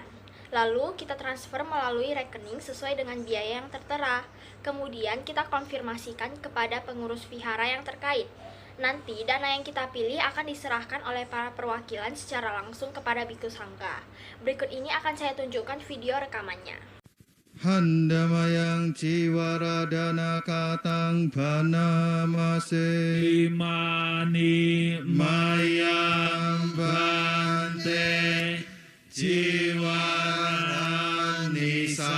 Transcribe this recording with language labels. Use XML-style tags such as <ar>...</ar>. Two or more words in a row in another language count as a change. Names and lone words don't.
<id>Lalu, kita transfer melalui rekening sesuai dengan biaya yang tertera. Kemudian, kita konfirmasikan kepada pengurus vihara yang terkait. Nanti, dana yang kita pilih akan diserahkan oleh para perwakilan secara langsung kepada biku sangga. Berikut ini akan saya tunjukkan video rekamannya.</id> <pi>Handamayang ciwaradana katang banamase Imani mayang bante ciwarani</pi>